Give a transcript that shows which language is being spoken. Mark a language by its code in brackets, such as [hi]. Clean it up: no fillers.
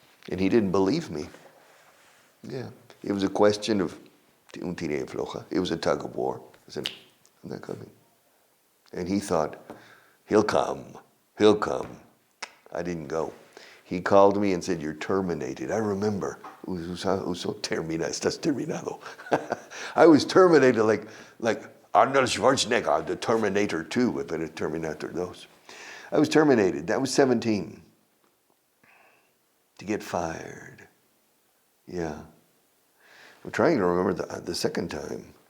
[en] And he didn't believe me. Yeah. It was a question of [es] un tire y floja. [en] It was a tug of war. I said, I'm not coming. And he thought, he'll come. I didn't go. He called me and said, you're terminated. I remember. [es] Uso termina, estás terminado. [en] I was terminated like Arnold Schwarzenegger, the Terminator 2, but it's Terminator 2. I was terminated. That was 17. To get fired. Yeah. I'm trying to remember the second time.